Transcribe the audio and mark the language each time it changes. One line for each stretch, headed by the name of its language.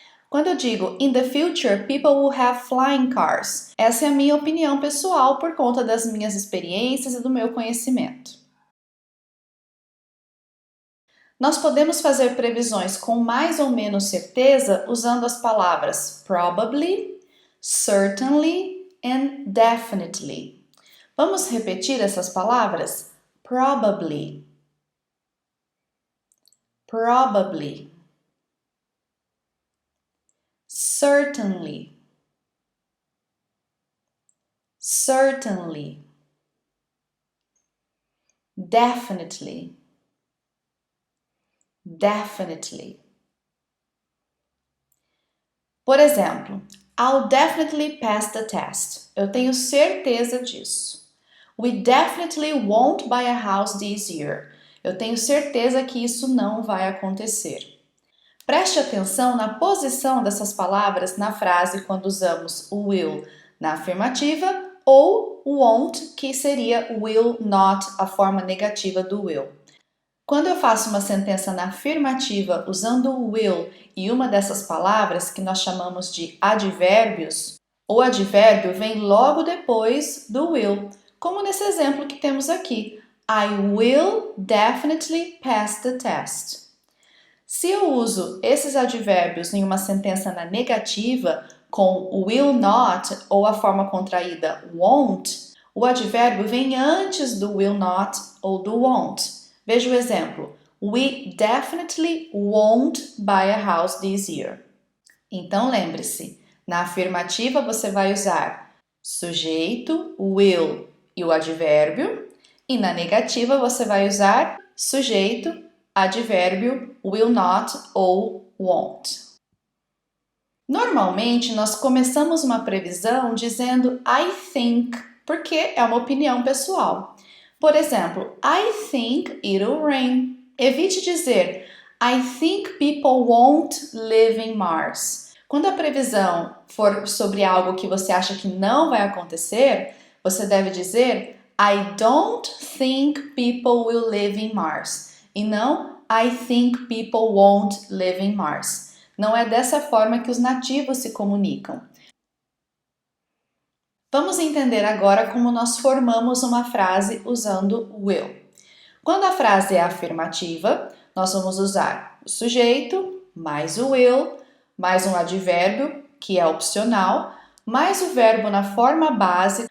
Portuguese: Quando eu digo
English: "In the future, people will have flying cars",
Portuguese: essa é a minha opinião pessoal por conta das minhas experiências e do meu conhecimento. Nós podemos fazer previsões com mais ou menos certeza usando as palavras probably, certainly and definitely. Vamos repetir essas palavras?
English: Probably, probably, certainly, certainly, definitely, definitely.
Portuguese: Por exemplo,
English: I'll definitely pass the test.
Portuguese: Eu tenho certeza disso.
English: We definitely won't buy a house this year.
Portuguese: Eu tenho certeza que isso não vai acontecer. Preste atenção na posição dessas palavras na frase quando usamos o will na afirmativa ou o won't, que seria will not, a forma negativa do will. Quando eu faço uma sentença na afirmativa usando o will e uma dessas palavras que nós chamamos de advérbios, o advérbio vem logo depois do will, como nesse exemplo que temos aqui.
English: I will definitely pass the test.
Portuguese: Se eu uso esses advérbios em uma sentença na negativa com will not ou a forma contraída won't, o advérbio vem antes do will not ou do won't. Veja o exemplo.
English: We definitely won't buy a house this year.
Portuguese: Então lembre-se, na afirmativa você vai usar sujeito, will e o advérbio, e na negativa você vai usar sujeito, advérbio, will not ou won't. Normalmente nós começamos uma previsão dizendo I think, porque é uma opinião pessoal. Por exemplo,
English: I think it'll rain.
Portuguese: Evite dizer
English: I think people won't live in Mars.
Portuguese: Quando a previsão for sobre algo que você acha que não vai acontecer, você deve dizer
English: I don't think people will live in Mars.
Portuguese: E não
English: I think people won't live in Mars.
Portuguese: Não é dessa forma que os nativos se comunicam. Vamos entender agora como nós formamos uma frase usando will. Quando a frase é afirmativa, nós vamos usar o sujeito, mais o will, mais um advérbio, que é opcional, mais o verbo na forma base.